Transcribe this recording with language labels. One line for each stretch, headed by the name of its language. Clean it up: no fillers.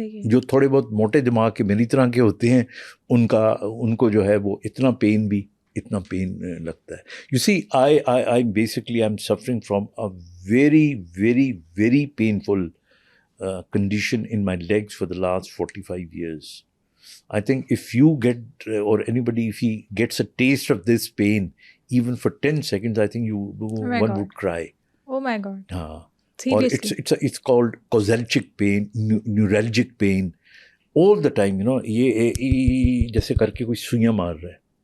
Urdu: جو تھوڑے بہت موٹے دماغ کے میری طرح کے ہوتے ہیں ان کو جو ہے وہ اتنا پین لگتا ہے.
English: You see, I basically I am suffering from a very very very painful condition in my legs for the last 45 years. I think if you get, or anybody, if he gets a taste of this pain, even for 10 seconds, I think one would cry. Oh my God. Or it's called causalgic pain, neuralgic pain.
Urdu: all the time, you know, یہ جیسے کر کے کوئی سوئیاں مار رہا ہے.